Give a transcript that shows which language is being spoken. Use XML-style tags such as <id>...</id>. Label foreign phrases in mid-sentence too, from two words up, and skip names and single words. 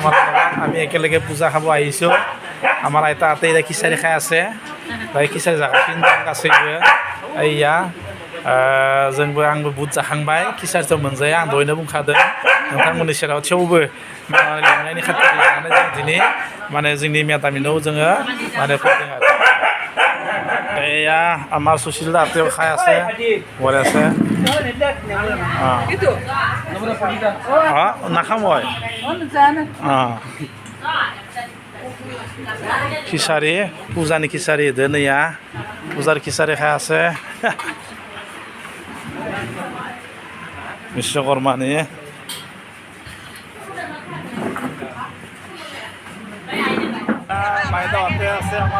<as>আমাৰ লগত আমি একেলগে পূজা খাব আহিছোঁ আমাৰ আইতা আতেইৰা খিচাৰি খাই আছে</as> <brx>दायो খিচাৰি जागासिनो दं गासैबो ओइया जोंबो आंबो बुट जाखांबाय খিচাरिथ' मोनजाया आं दहायनो बुंखादों नोंथांमोननि सेराव थेवबो लिंनायनि खाथिर लानानै जों दिनै माने जोंनि मेदामिनाव जोङो माने फैदों आरो</brx> <as>এয়া আমাৰ সুশীল দা তেওঁ খাই আছে বলে আছে নাখাম মই খিচাৰি পূজানি খিচাৰি ধুনীয়া পূজাৰ খিচাৰি খাই আছে বিশ্বকৰ্মানি বাইদেউহঁতে আছে আমাৰ</as>